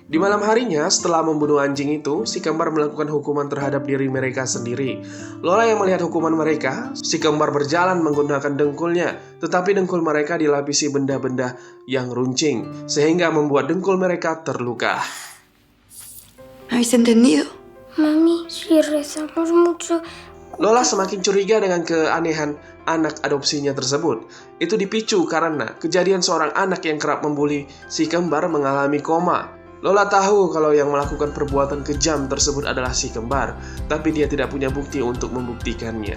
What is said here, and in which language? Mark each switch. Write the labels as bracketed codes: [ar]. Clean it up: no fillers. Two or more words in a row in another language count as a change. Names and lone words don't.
[id] Di malam harinya, setelah membunuh anjing itu, si kembar melakukan hukuman terhadap diri mereka sendiri. Lola yang melihat hukuman mereka, si kembar berjalan menggunakan dengkulnya, tetapi dengkul mereka dilapisi benda-benda yang runcing, sehingga membuat dengkul mereka terluka. [es] ¿Habéis entendido? Mami, si rezamos mucho. [id] Lola semakin curiga dengan keanehan anak adopsinya tersebut. Itu dipicu karena kejadian seorang anak yang kerap membuli si kembar mengalami koma. Lola tahu kalau yang melakukan perbuatan kejam tersebut adalah si kembar, tapi dia tidak punya bukti untuk membuktikannya.